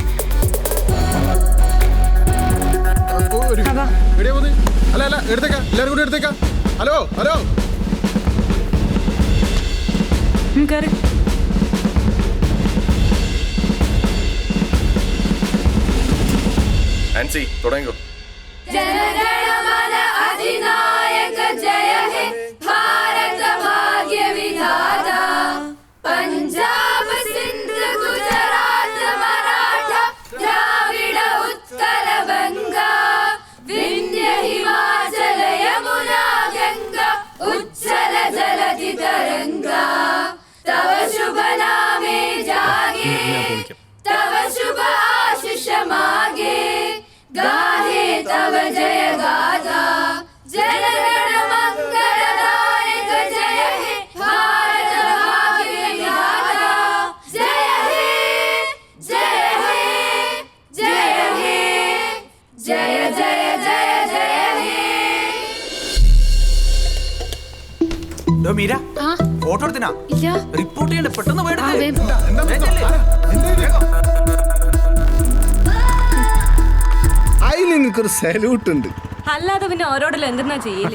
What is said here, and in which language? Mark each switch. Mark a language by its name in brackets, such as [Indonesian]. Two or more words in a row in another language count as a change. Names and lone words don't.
[Malayalam] അല്ല എടുത്തേക്കാ, എല്ലാരും കൂടി എടുത്തേക്കാ. ഹലോ കേറി. ആൻസി തുടങ്ങിക്കോ. [Bangla] জনগণমন অধিনায়ক জয় হে ভারত ভাগ্য বিধাতা পঞ্জাব সিন্ধু গুজরাট মরাঠা দ্রাবিড় উৎকল বঙ্গ বিন্ধ্য হিমাচল যমুনা গঙ্গা উচ্ছল জলধি তরঙ্গ তব শুভ নামে জাগে তব শুভ আশিস মাগে গাহে তব জয় গাথা জনগণ মঙ্গলদায়ক জয় হে ভারত ভাগ্য বিধাতা জয় হে জয় হে জয় হে জয় জয় জয় জয় হে. [Malayalam] മീര, ഫോട്ടോ എടുത്തിനാ? റിപ്പോർട്ട് ചെയ്യണ്ട, പെട്ടെന്ന് പോയി. നിനക്കൊരു സല്യൂട്ട് ഉണ്ട്. അല്ലാതെ പിന്നെ ഓരോടല്ലോ എന്തെന്നാ ചെയ്യല്?